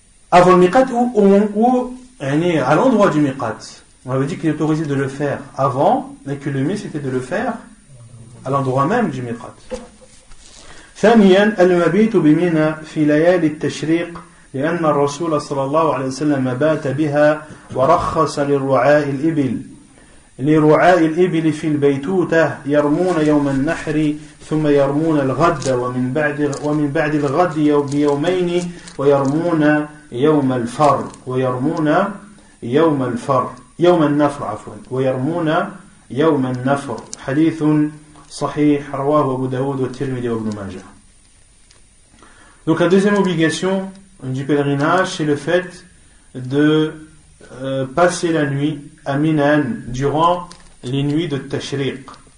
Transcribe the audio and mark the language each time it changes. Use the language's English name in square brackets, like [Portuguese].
[French] Avant le miqat ou à l'endroit du miqat. On avait dit qu'il est autorisé de le faire avant, mais que le mieux c'était de le faire à l'endroit même du miqat. [Arabic] ثانيا المبيت بمنى في ليالي التشريق لأن الرسول صلى الله عليه وسلم بات بها ورخص لرعاء الإبل في البيتوتة يرمون يوم النحر ثم يرمون الغد ومن بعد الغد بيومين ويرمون يوم النفر ويرمون يوم النفر حديث صحيح رواه أبو داود والترمذي وابن ماجه. [French] Donc la deuxième obligation du pèlerinage, c'est le fait de passer la nuit à Minan durant les nuits de Tashriq.